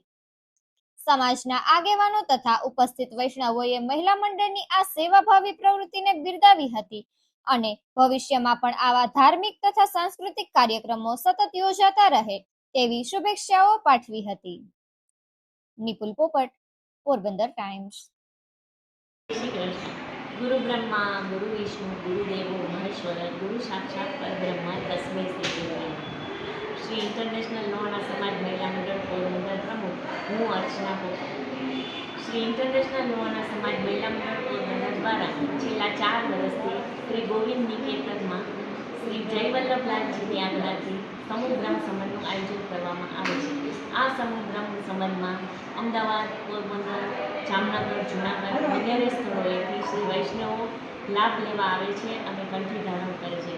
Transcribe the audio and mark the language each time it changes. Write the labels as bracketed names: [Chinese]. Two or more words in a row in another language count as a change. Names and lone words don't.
[Gujarati] સમાજના આગેવાનો તથા ઉપસ્થિત વૈષ્ણવોએ મહિલા મંડળની આ સેવાભાવી પ્રવૃત્તિને બિરદાવી હતી અને ભવિષ્યમાં પણ આવા ધાર્મિક તથા સાંસ્કૃતિક કાર્યક્રમો સતત યોજાતા રહે તેવી શુભેચ્છાઓ પાઠવી હતી। નિપુલ પોપટ, પોરબંદર ટાઈમ્સ। [Sanskrit] गुरु ब्रह्मा गुरु विष्णु गुरुदेवो महेश्वर गुरु साक्षात परब्रह्म तस्मै श्री गुरुवे। [Gujarati] श्री इंटरनेशनल लोहाણા समाज महिला मंडળ પોરબંદર પ્રમુખ હું અર્ચના પોપટ। શ્રી ઇન્ટરનેશનલ લોહાણા સમાજ મહિલા મંડળ પોરબંદર દ્વારા છેલ્લા 4 વર્ષથી શ્રી ગોવિંદ નિકેતનમાં શ્રી જયવલ્લભલાલજીની આજ્ઞાથી સમૂહ બ્રહ્મ સંબંધનું આયોજન કરવામાં આવે છે। આ સમૂહ બ્રહ્મ સંબંધમાં અમદાવાદ, પોરબંદર, જામનગર, જૂનાગઢ વગેરે સ્થળોએથી શ્રી વૈષ્ણવો લાભ લેવા આવે છે અને કંઠી ધારણ કરે છે।